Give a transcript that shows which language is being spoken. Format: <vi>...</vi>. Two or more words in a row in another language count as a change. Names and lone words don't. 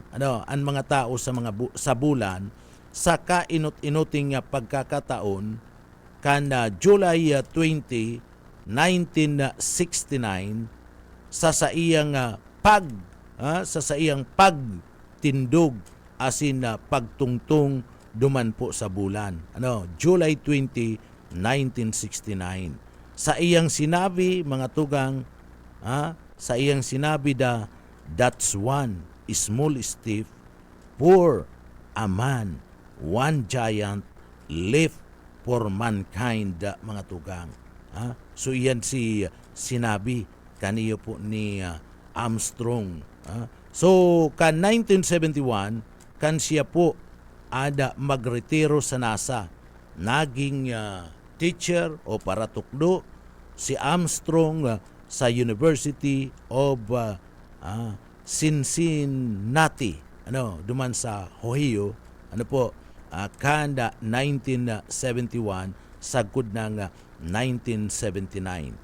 <bik>Ang mga tao sa bulan sa kainot-inuting pagkakataon kan July 20, 1969 sa iyang pagtindog asin pagtungtong duman po sa bulan. July 20, 1969. Sa iyang sinabi, mga tugang, sa iyang sinabi</bik> <en>that's one small step for a man, one giant leap for mankind,</en> <bik>mga tugang. So iyan si sinabi kaniyo po ni Armstrong. So kan 1971 kan siya po magretiro sa NASA. Naging teacher o paratukdo si Armstrong sa University of Cincinnati, duman sa Ohio, kanda 1971 sagkod ng 1979.</bik>